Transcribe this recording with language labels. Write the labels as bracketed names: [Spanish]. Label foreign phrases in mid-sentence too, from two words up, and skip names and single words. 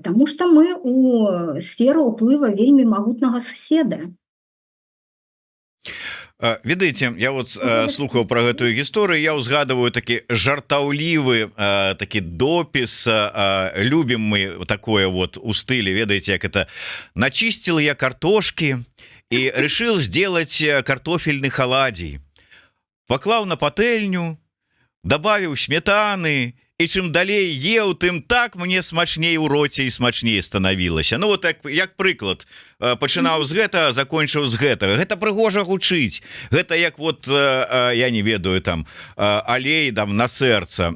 [Belarusian] Таму што мы у сферу ўплыва вельмі магутнага суседа. Ведаеце, я вот слухаў пра гэтую гісторыю, я ўзгадываю такі жартаўлівы такі допіс, любім мы такое вот у стылі, ведаеце, як это: [Russian] начистил я картошки и решил сделать картофельный оладий. [Belarusian] Поклаў на патэльню, добавіў сметаны, і чым далей еў, тым так мне смачней у роце і смачней станавілася. Вот як прыклад, пачынаў з гэта, закончыў з гэтага. Гэта прыгожа гучыць. Гэта як вот, я не ведаю, там алей там на сэрца.